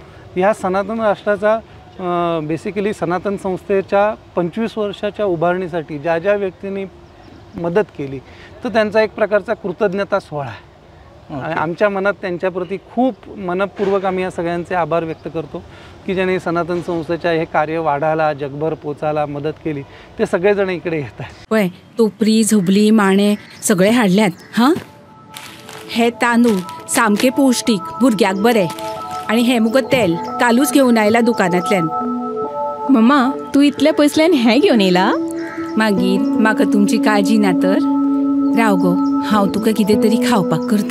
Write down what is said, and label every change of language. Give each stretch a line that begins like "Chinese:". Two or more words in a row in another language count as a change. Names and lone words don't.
Marathi: ह्या सनातन राष्ट्राचा बेसिकली सनातन संस्थेच्या 25 वर्षाच्या उभारणीसाठी ज्या ज्या व्यक्तींनी मदत केली तर त्यांचा एक प्रकारचा कृतज्ञता सोहळा आहे. आणि आमच्या मनात त्यांच्याप्रती खूप मनपूर्वक आम्ही या सगळ्यांचे आभार व्यक्त करतो की ज्यांनी सनातन संस्थेच्या हे कार्य वाढायला, जगभर पोचायला मदत केली. ते सगळेजण इकडे येत आहेत.
Konkani: पळय, टोपरी, झुबली, माणे सगळे हाडल्यात. हां, हे तांदूळ सामके पौष्टिक, भुरग्याक बरे. आणि हे मुगो तेल कालूच घेऊन आयला दुकानांतल्यान. मम्मा, तू इतल्या पयसल्यान हें घेवन येयला? मागीर म्हाका तुमची काळजी ना तर? राव गो, हांव तुका कितें तरी खावपाक करता.